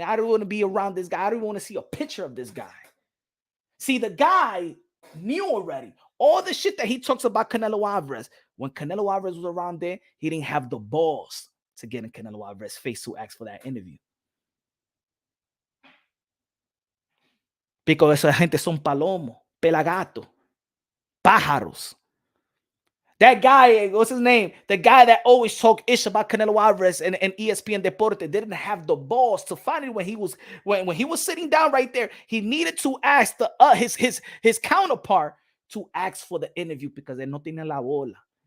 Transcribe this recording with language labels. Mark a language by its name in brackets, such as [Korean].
[English] I don't want to be around this guy. I don't want to see a picture of this guy. See, the guy knew already all the shit that he talks about Canelo Alvarez. When Canelo Alvarez was around there, he didn't have the balls to get in Canelo Alvarez's face to ask for that interview. [Spanish] Because esa gente son palomos, pelagato, pájaros. [English] That guy, what's his name? The guy that always talked ish about Canelo Alvarez and ESPN Deportes didn't have the balls to find it when he was sitting down right there. He needed to ask his counterpart to ask for the interview because they [Spanish] no tienen la bola.